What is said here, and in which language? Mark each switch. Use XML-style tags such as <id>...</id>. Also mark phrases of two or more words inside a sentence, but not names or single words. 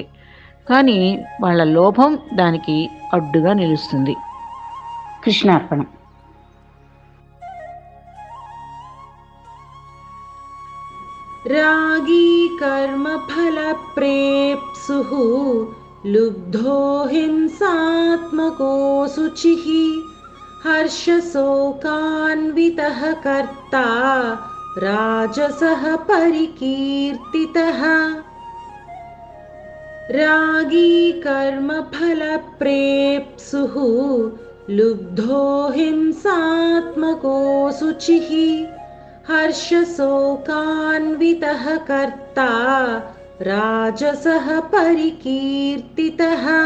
<te>కానీ వాళ్ళ లోభం దానికి అడ్డుగా నిలుస్తుంది. కృష్ణార్పణం.</te> <sa>రాగీ కర్మ ఫల ప్రేప్సుః लुब्धो हिंसात्मको शुचिः हर्षशोकान्वितः कर्ता राजसः परिकीर्तितः रागी कर्मफलप्रेप्सुः लुब्धो हिंसात्मको शुचिः हर्षशोकान्वितः कर्ता राजसः परिकीर्तितः</sa>